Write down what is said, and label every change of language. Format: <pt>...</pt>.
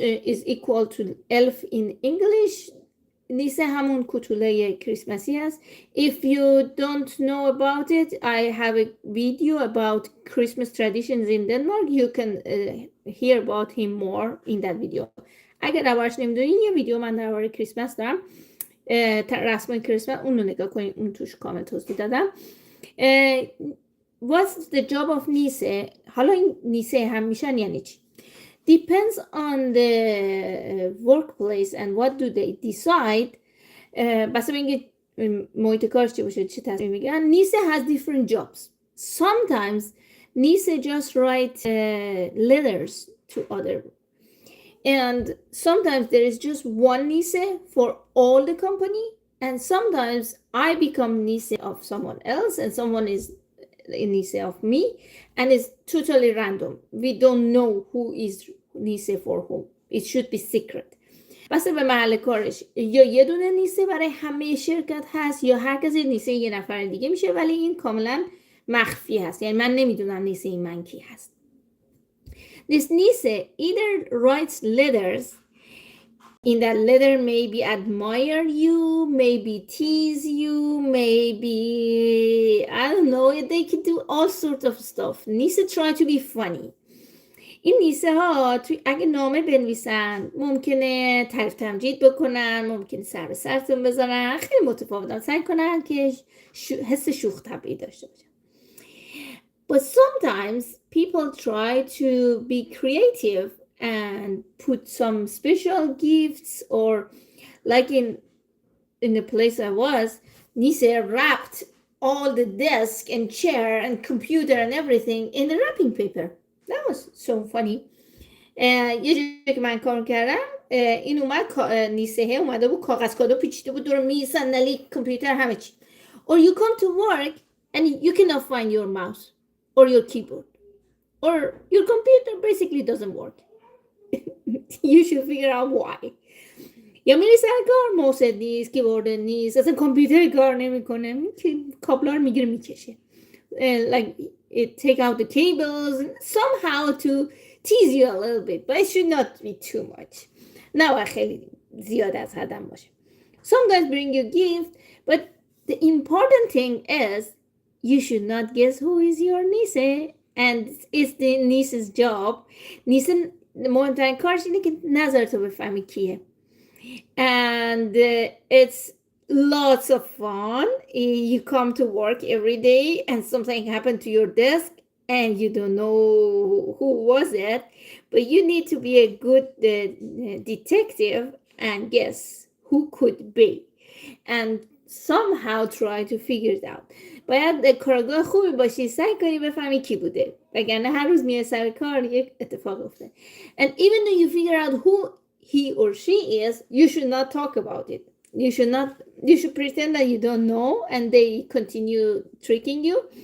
<en>Is equal to elf in English.</en> <fa>نیسه همون کوتوله کریسمسی هست.</fa> <en>If you don't know about it, I have a video about Christmas traditions in Denmark. You can hear about him more in that video.</en> <fa>اگر دربارش نمیدونین یه ویدیو من درباره کریسمس دارم، رسم کریسمس، اون رو نگاه کنین، اون توش کامل توضیح دادم.</fa> <en>What's the job of نیسه؟</en> <fa>حالا این نیسه هم میشن یعنی چی؟</fa> <en>Depends on the workplace and what do they decide.</en> <fa>بس اینکه محیط کارش چی باشه، چه تصمیم میگیرن.</fa> <en>نیسه has different jobs. Sometimes نیسه just write letters to other. And sometimes there is just one Nise for all the company. And sometimes I become Nise of someone else and someone is a Nise of me. And it's totally random. We don't know who is Nise for whom. It should be secret.</en> <fa>بس به محل کارش یا یه دونه نیسه برای همه شرکت هست یا هر کسی نیسه یه نفر دیگه میشه، ولی این کاملا مخفی هست. یعنی من نمیدونم نیسه این من کی هست.</fa> <en>This Nise either writes letters. In that letter, maybe admire you, maybe tease you, maybe I don't know. They can do all sorts of stuff. Nise try to be funny.</en> <fa>این نیسه ها اگه نامه بنویسن ممکنه تعریف تمجید بکنن، ممکنه سر به سرتون بذارن، خیلی متفاوتن، سعی کنن که حس شوخ طبعی داشته باشن.</fa> <en>But sometimes people try to be creative and put some special gifts, or like in the place I was, Nise wrapped all the desk and chair and computer and everything in the wrapping paper. That was so funny.</en> <fa>یه جایی که من کار کردم این اومد نیسه اومده بود کاغذ کادو پیچیده بود دور میز، صندلی، کامپیوتر، همه چی.</fa> <en>Or you come to work and you cannot find your mouse or your keyboard or your computer basically doesn't work. You should figure out why.</en> <fa>یا میری سر کار موس نیست، کیبورد نیست، اصلا کامپیوتر کار نمیکنه، کابلا رو میگیره میکشه.</fa> <en>Like it take out the cables somehow to tease you a little bit, but it should not be too much.</en> <fa>نه خیلی زیاد از حدم باشه.</fa> <en>Sometimes bring you gift, but the important thing is you should not guess who is your niece, and it's the niece's job.</en> <fa>نیسه مهمترین کارش اینه که نظر تو بفهمی کیه.</fa> <en>And it's lots of fun. You come to work every day and something happened to your desk and you don't know who was it, but you need to be a good detective and guess who could be and somehow try to figure it out.</en> <fa>باید کارگاه خوبی باشی، سعی کنی بفهمی کی بوده، وگرنه هر روز میای سر کار یک اتفاق افته.</fa> <en>And even though you figure out who he or she is, you should not talk about it. You should pretend that you don't know and they continue tricking you.</en>